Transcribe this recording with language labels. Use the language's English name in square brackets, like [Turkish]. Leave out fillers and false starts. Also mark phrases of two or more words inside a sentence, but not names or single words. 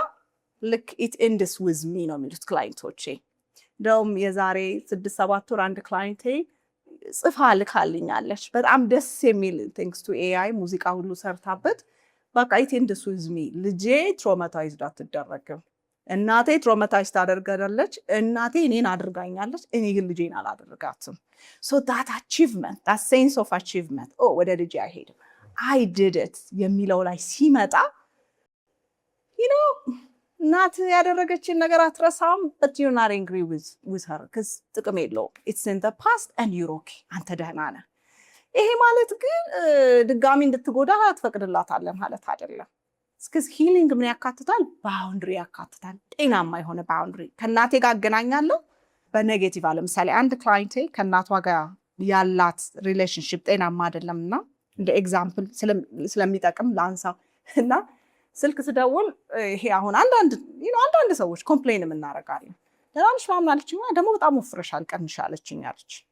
[English] look it ends with me [Amharic] ነው የሚሉት ክላይንቶቼ ደም የዛሬ 6-7 ወር አንድ ክላይንቴ ጽፋ ልካልኛለች በጣም ደስ የሚል [English] thanks to AI [Amharic] ሙዚቃ ሁሉ ሰርታበት በቃ [English] it ends with me [Amharic] ልጄ ትራውማታይዝድ አትደረግም እናቴ ትራውማታይዝድ ታደርጋለች እናቴ እኔን አድርጋኛለች እኔ ግን ልጄን አላደርጋትም [English] so that achievement that sense of achievement [Amharic] ወደ ልጄ አይሄድም [English] I did it [Amharic] የሚለው ላይ ሲመጣ [English] you know [Amharic] እናት ያደረገችን ነገር አትረሳም [English] but you're not angry with her cuz [Amharic] ጥቅም የለውም [English] it's in the past and you're okay [Amharic] አንተ ደህና ነህ ይሄ ማለት ግን ድጋሚ እንድትጎዳ አትፈቅድላታለህ ማለት አይደለም ስክስ ሂሊንግ ምን ያካትታል ባውንደሪ ያካትታል ጤናማ የሆነ ባውንደሪ ከእናቴ ጋር አገናኛለሁ በኔጌቲቭ ለምሳሌ አንድ ክላይንቴ ከእናቷ ጋር ያላት ሪሌሽንሺፕ ጤናማ አይደለምና እንደ ኤግዛምፕል ስለሚጠቅም ላንሳው እና ስልክ ስደውል ይሄ አሁን አንዳንድ ሰዎች ኮምፕሌን እናደርጋለን ለራንሽ ማምናለችኝ ደግሞ በጣም ወፍረሻል ቀንሻለችኝ አለች